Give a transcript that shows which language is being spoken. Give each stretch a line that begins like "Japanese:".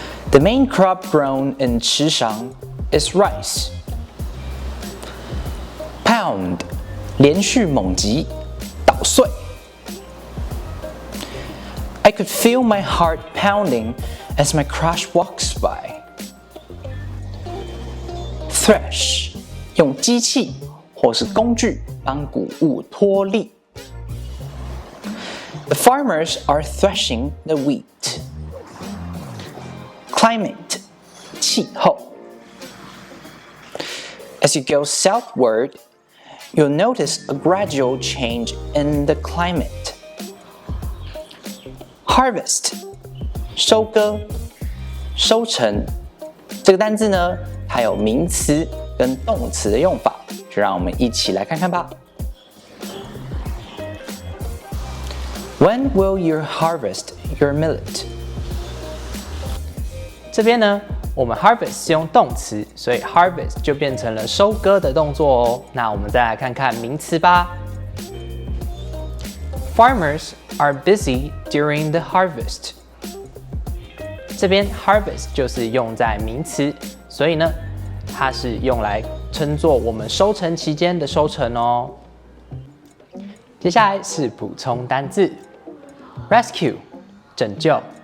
English: The main crop grown in Chishang is rice.
Chinese: Pound， 连续猛击，捣碎。
English: I could feel my heart pounding as my crush walks by.
Chinese: Thresh， 用机器或是工具帮谷物脱粒。
English: The farmers are threshing the wheat.
Chinese: Climate， 气候。
English: As you go southward, you'll notice a gradual change in the climate.Harvest，
Chinese: 收割、收成。这个单字呢，它有名词跟动词的用法，就让我们一起来看看吧。
English: When will you harvest your millet？
Chinese: 这边呢，我们 harvest 是用动词，所以 harvest 就变成了收割的动作哦。那我们再来看看名词吧。
English: Farmers are busy during the harvest.
Chinese: 这边 harvest 就是用在名词，所以呢，它是用来称作我们收成期间的收成哦。接下来是补充单字 ，rescue 拯救。